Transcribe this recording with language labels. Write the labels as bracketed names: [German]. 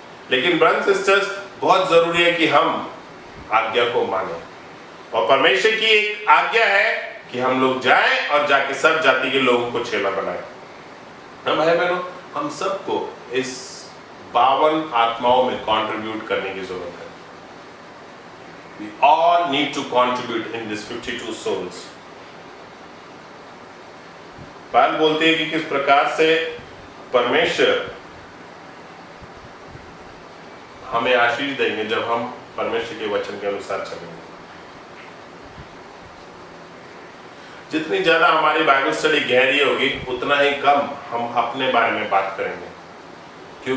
[Hindi] लेकिन brothers sisters, बहुत जरूरी है कि हम आज्ञा को माने, और परमेश्वर की एक आज्ञा है कि हम लोग जाएं और जाके सब जाति के लोगों को चेला बनाएं। हम भाई बहनों, हम सबको इस 52 आत्माओं में कंट्रीब्यूट करने की जरूरत है। [English] We all need to contribute in this 52 souls. [Hindi] Bible बोलती है कि किस प्रकार से परमेश्वर हमें आशीष देंगे जब हम परमेश्वर के वचन के अनुसार चलेंगे। जितनी ज्यादा हमारी बाइबल स्टडी गहरी होगी, उतना ही कम हम अपने बारे में बात करेंगे। क्यों?